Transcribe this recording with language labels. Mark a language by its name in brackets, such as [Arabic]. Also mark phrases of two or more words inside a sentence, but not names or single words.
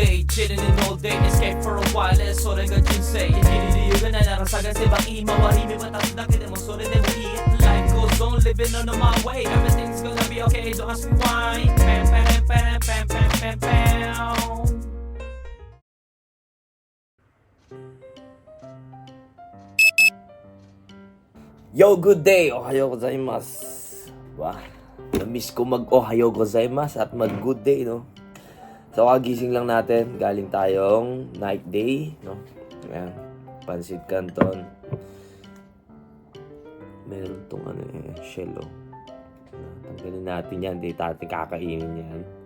[English] chilling in all day, escape for a while, [Japanese] それが人生生きる理由がないなら探せば今は日々渡すだけでもそれでもいい [English] Life goes on, living on my way, everything's gonna be okay, don't ask me why. Pam pam pam pam pam pam pam. Yo, good day! [Japanese] おはようございます. [Filipino] Wah, na-miss ko mag- [Japanese] おはようございます [Filipino] at mag- [English] good day, [Filipino] no? So, kagising lang natin. Galing tayong [English] night day, [Filipino] no? Ayan, pansit canton. Meron tong shell, oh. Tanggalin natin yan. Di natin kakainin yan.